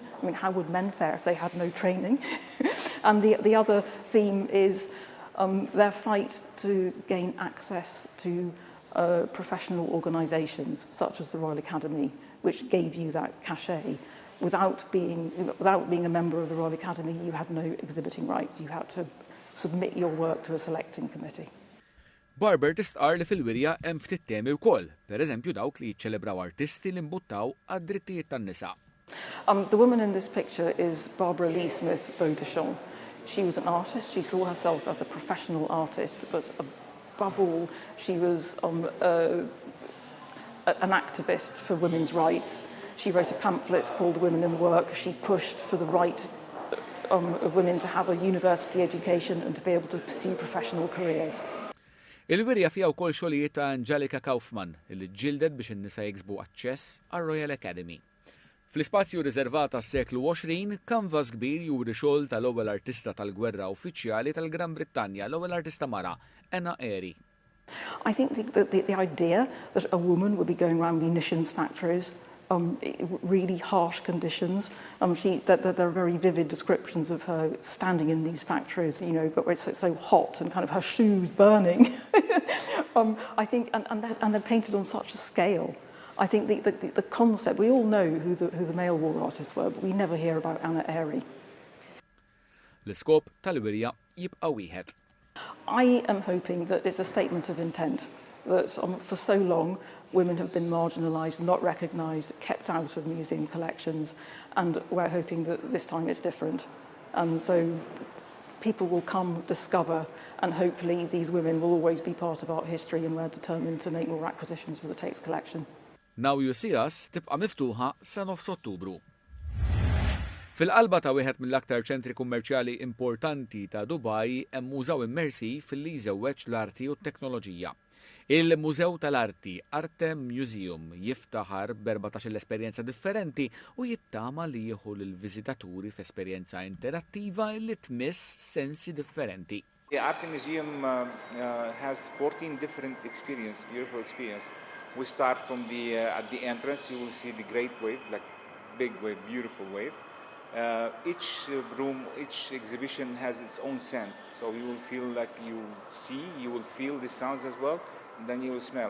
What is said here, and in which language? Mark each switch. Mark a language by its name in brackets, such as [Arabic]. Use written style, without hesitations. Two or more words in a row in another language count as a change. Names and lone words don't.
[English] I mean, how would men fare if they had no training? And the other theme is their fight to gain access to professional organisations, such as the Royal Academy, which gave you that cachet. Without being a member of the Royal Academy, you had no exhibiting rights. You had to submit your work to a selecting committee. [Maltese] Barber tistqar li fil-wirja hemm ftit temi wkoll, pereżempju dawk li jiċċelebraw artisti li mbuttaw għad-drittijiet tan-nisa. [English] The woman in this picture is Barbara Lee Smith Beaudeschamps. She was an artist. She saw herself as a professional artist, but above all, she was an activist for women's rights. She wrote a pamphlet called Women in Work. She pushed for the right of women to have a university education and to be able to pursue professional careers. [Maltese] Il-wirja fiha wkoll xogħlijiet ta' Angelica Kaufman illi ġġieldet biex in-nisa jiksbu aċċess għar-Royal Academy. Fl-ispazju riservat għas-seklu 20, kanvas kbir juri xogħol tal-ewwel artista tal-gwerra uffiċjali tal-Gran Brittanja, l-ewwel artista mara, Anna Airy. [English] I think the idea that a woman would be going around munitions factories, really harsh conditions. There are very vivid descriptions of her standing in these factories, you know, but where it's so hot and kind of her shoes burning. I think, and they're painted on such a scale. I think the concept, we all know who the male war artists were, but we never hear about Anna Airy. [Maltese] L-iskop tal-wirja jibqa' wieħed. [English] I am hoping that it's a statement of intent, that for so long women have been marginalised, not recognised, kept out of museum collections, and we're hoping that this time it's different. And so people will come, discover, and hopefully these women will always be part of art history, and we're determined to make more acquisitions for the Tate's collection. [Maltese] Now You See Us tibqa' miftuħa sa nofs Ottubru. Fil-qalba ta' wieħed mill-aktar ċentri kummerċjali importanti ta' Dubai hemm mużew immersiv fil-li jżewweġ l-arti u t-teknoloġija. Il-Mużew tal-Arti, Artem Museum, jiftaħar b'14 esperjenza differenti u jittama li jieħu lill-viżitaturi f'esperjenza interattiva li tmiss sensi differenti. [English] The Artem Museum has 14 different experiences, beautiful experience. We start from at the entrance, you will see the great wave, like big wave, beautiful wave. Each room, each exhibition has its own scent, so you will feel like you see, you will feel the sounds as well, and then you will smell.